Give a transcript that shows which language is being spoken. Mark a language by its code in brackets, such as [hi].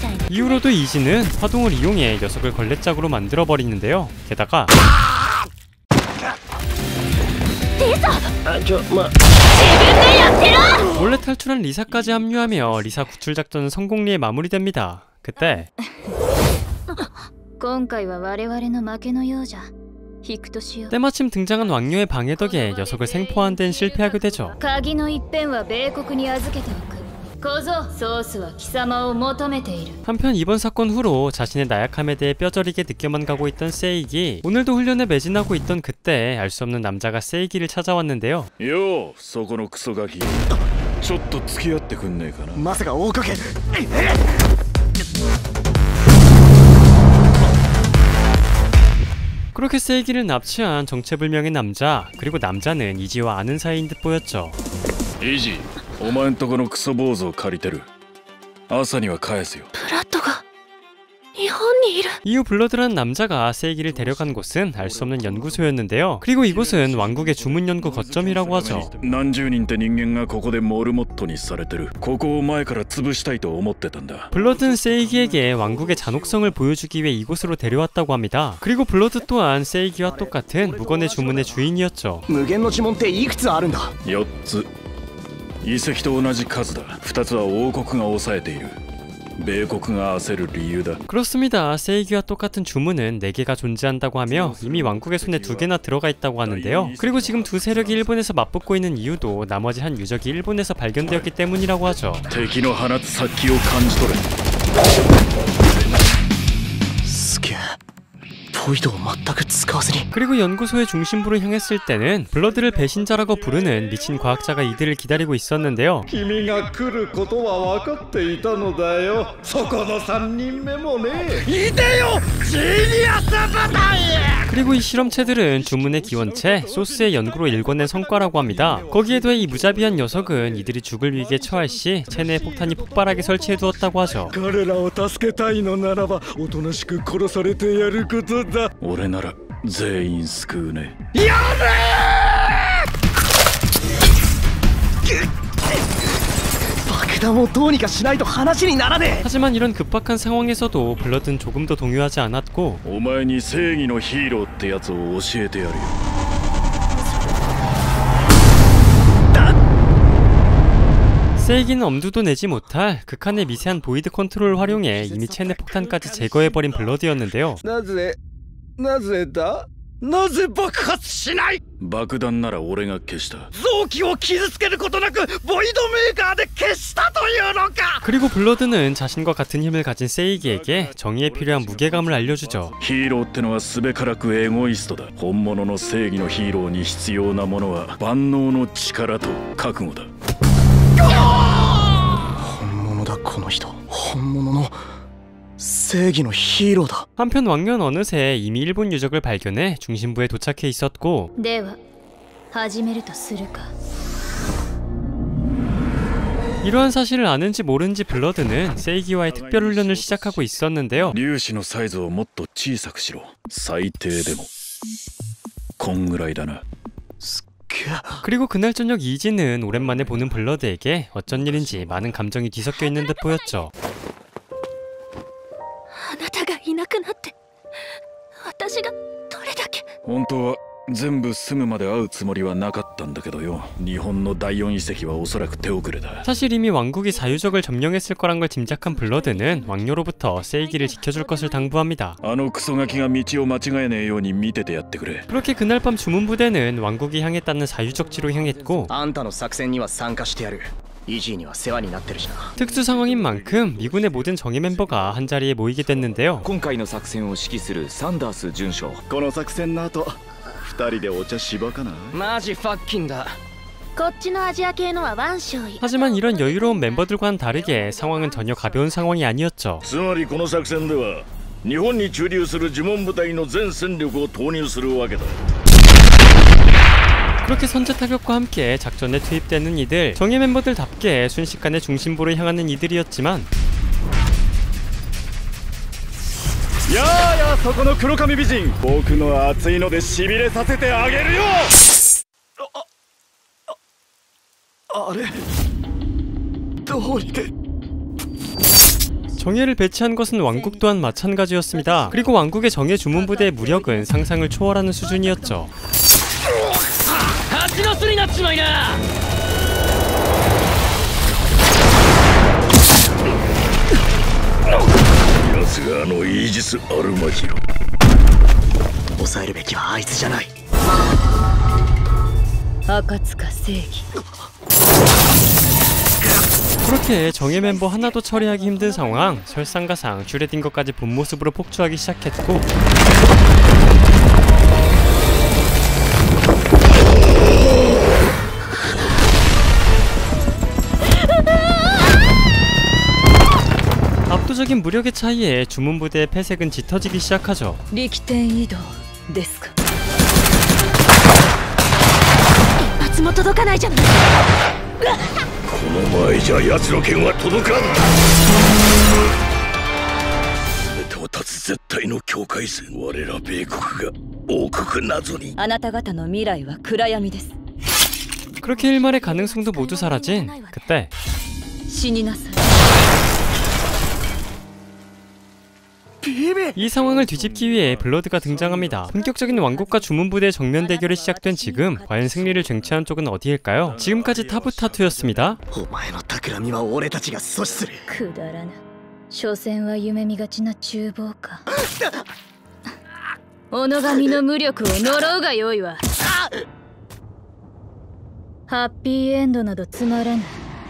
[ko] 이후로도 이지는 화동을 이용해 녀석을 걸레짝으로 만들어버리는데요. 게다가 몰래 탈출한 리사까지 합류하며 리사 구출 작전은 성공리에 마무리됩니다. 그때 [ja] 今回は我々の負けのようじゃ。引くとしよう。 [ko] 때마침 등장한 왕녀의 방해 덕에 녀석을 생포하는 데는 실패하게 되죠. [ja] 鍵の一辺は米国に預けておく。小僧、ソースは貴様を求めている。 [ko] 한편 이번 사건 후로 자신의 나약함에 대해 뼈저리게 느껴만 가고 있던 세이기. 오늘도 훈련에 매진하고 있던 그때 알 수 없는 남자가 세이기를 찾아왔는데요. [ja] ようそこのクソガキちょっと付き合ってくんねえかな。まさか大かけ。 [ko] 그렇게 세이기를 납치한 정체불명의 남자. 그리고 남자는 이지와 아는 사이인 듯 보였죠. [ja] イジお前んとこのクソ坊主を借りてる。朝には返すよ。ブラッドが日本にいる。 [ko] 이후 블러드란 남자가 세이기를 데려간 곳은 알 수 없는 연구소였는데요. 그리고 이곳은 왕국의 주문 연구 거점이라고 하죠. [ja] 何十人って人間がここでモルモットにされてる。ここを前から潰したいと思ってたんだ。 [ko] 블러드는 세이기에게 왕국의 잔혹성을 보여주기 위해 이곳으로 데려왔다고 합니다. 그리고 블러드 또한 세이기와 똑같은 무건의 주문의 주인이었죠. [ja] 無限の呪文っていくつあるんだ。 4つ。遺跡と同じ数だ。 2つは王国が抑えている。米国が焦る理由だ。 [ko] 그렇습니다. 세이기와 똑같은 주문은 4개가 존재한다고 하며 이미 왕국의 손에 2개나 들어가 있다고 하는데요. 그리고 지금 두 세력이 일본에서 맞붙고 있는 이유도 나머지 한 유적이 일본에서 발견되었기 때문이라고 하죠. [ja] 敵の放つ殺気を感じ取れ。すげえ。ボイドを全く使わずに。 [ko] 그리고 연구소의 중심부로 향했을 때는 블러드를 배신자라고 부르는 미친 과학자가 이들을 기다리고 있었는데요. [ja] 君が来ることは分かっていたのだよ。そこの3人目もね。いでよジーニアス部隊。 [ko] 그리고 이 실험체들은 주문의 기원체, 소스의 연구로 일궈낸 성과라고 합니다. 거기에 더해 이 무자비한 녀석은 이들이 죽을 위기에 처할 시 체내에 폭탄이 폭발하게 설치해두었다고 하죠. [ja] 彼らを助けたいのならばおとなしく殺されてやることだ。俺なら全員救うね。や爆弾をどうにかしないと話にならねえ。 [ko] 하지만 이런 급박한 상황에서도 블러드는 조금도 동요하지 않았고 [ja] お前に正義のヒーローってやつを教えてやるよ。 [ko] 세이기는 엄두도 내지 못할 극한의 미세한 보이드 컨트롤을 활용해 이미 체내 폭탄까지 제거해버린 블러드였는데요. [ja] なぜだなぜ爆発しない。爆弾なら俺が消した。臓器を傷つけることなくボイドメーカーで消したというのか。 [ko] 그리고 블러드는 자신과 같은 힘을 가진 세이기에게 정의에 필요한 무게감을 알려주죠. [ja] ヒーローってのはすべからくエゴイストだ。本物の正義のヒーローに必要なものは万能の力と覚悟だ。本物だこの人。本物の正義のヒーローだ。 [ko] 한편 왕년 어느새 이미 일본 유적을 발견해 중심부에 도착해 있었고 [ja] では始めるとするか。 [ko] 이러한 사실을 아는지 모르는지 블러드는 세이기와의 특별훈련을 시작하고 있었는데요. [ja] 粒子のサイズをもっと小さくしろ。最低でもこんぐらいだな。 [ko] 그리고 그날 저녁 이지는 오랜만에 보는 블러드에게 어쩐 일인지 많은 감정이 뒤섞여 있는 듯 보였죠. [ja] あなたがいなくなって私がどれだけ。本当は全部すぐまで会うつもりはなかったんだけどよ。日本の第4遺跡はおそらく手遅れだ。 [ko] 사실 이미 왕국이 사유적을 점령했을 거란 걸 짐작한 블러드는 왕녀로부터 세이기를 지켜줄 것을 당부합니다. [ja] あのクソガキが道を間違えねえように見ててやってくれ。 [ko] 그렇게 그날 밤 주문부대는 왕국이 향했다는 사유적지로 향했고 [ja] あんたの作戦には参加してやる。イージーには世話になってるしな。 [ko] 특수 상황인 만큼 미군의 모든 정예 멤버가 한자리에 모이게 됐는데요. [ja] 今回の作戦を指揮するサンダース准将。この作戦の後2人でお茶しばかな。マジファッキンだ。こっちのアジア系のはワンショイ。 [ko] 하지만 이런 여유로운 멤버들과는 다르게 상황은 전혀 가벼운 상황이 아니었죠. [ja] つまりこの作戦では日本に駐留する呪文部隊の全戦力を投入するわけだ。 [ko] 그렇게 선제 타격과 함께 작전에 투입되는 이들, 정예 멤버들답게 순식간에 중심부를 향하는 이들이었지만 [ja] やあやあそこの黒髪美人。僕の熱いのでしびれさせてあげるよ。あれどうりで。 [ko] 정예를 배치한 것은 왕국 또한 마찬가지였습니다. 그리고 왕국의 정예 주문부대의 무력은 상상을 초월하는 수준이었죠. [ja] 蜂の巣になっちまいな。奴があのイージス・アルマジロ。抑えるべきはあいつじゃない。赤塚正義。 [ko] 그렇게 정예 멤버 하나도 처리하기 힘든 상황, 설상가상 슈레딩거까지 본 모습으로 폭주하기 시작했고 압도적인 무력의 차이에 주문부대의 패색은 짙어지기 시작하죠. [ja] 力点移動ですか。一発も届かないじゃない。この前じゃ奴の剣は届かん。到達絶対の境界線。我ら米国が王国謎に。あなた方の未来は暗闇です。 [ko] 그렇게 일말의 가능성도 모두 사라진 그때 [ja] 死になさい。 [ko] 이 상황을 뒤집기 위해 블러드가 등장합니다. 본격적인 왕국과 주문부대의 정면 대결이 시작된 지금 과연 승리를 쟁취한 쪽은 어디일까요? 지금까지 타부타투였습니다. [ja] お前の企みは俺たちが阻止する。くだらぬ。所詮は夢見がちな厨房か。己神の無力を呪うがよいわ。ハッピーエンドなどつまらぬ。